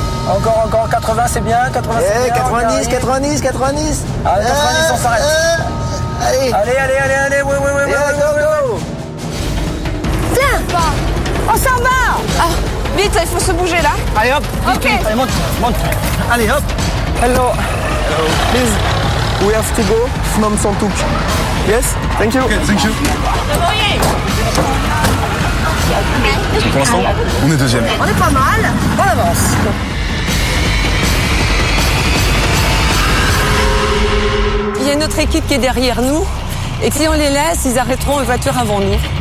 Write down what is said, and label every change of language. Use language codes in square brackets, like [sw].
[fr] Encore, 80 c'est bien, 80 c'est bien. 90. Allez, 90 on s'arrête. Allez, ouais. [en] Go. [fr] Tiens, on s'en va. Ah, vite, il faut se bouger là. Allez hop, ok. Allez, monte. Allez hop. [en] Hello. Please, we have to go Phnom Santouk. Yes, thank you. Okay, thank you. [fr] Pour l'instant, on est deuxième. On est pas mal, on avance. Il y a une autre équipe qui est derrière nous et si on les laisse, ils arrêteront une voiture avant nous.